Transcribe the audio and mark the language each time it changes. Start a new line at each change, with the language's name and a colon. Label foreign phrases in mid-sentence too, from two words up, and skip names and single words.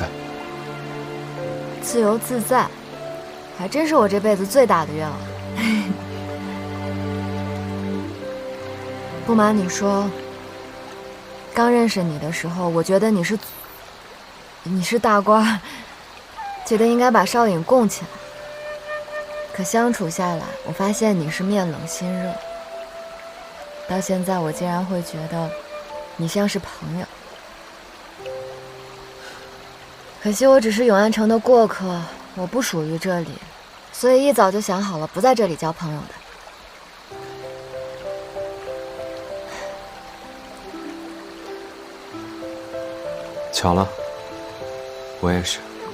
Chinese: 自由自在，還真是我這輩子最大的願望。不瞞你說，剛認識你的時候，我覺得你是大官，覺得應該把少隱供起來。可相處下來，我發現你是面冷心熱。到現在，我竟然會覺得你像是朋友。可惜我只是永安城的過客，我不屬於這裡，所以一早就想好了不在這裡交朋友的。巧了，我也是。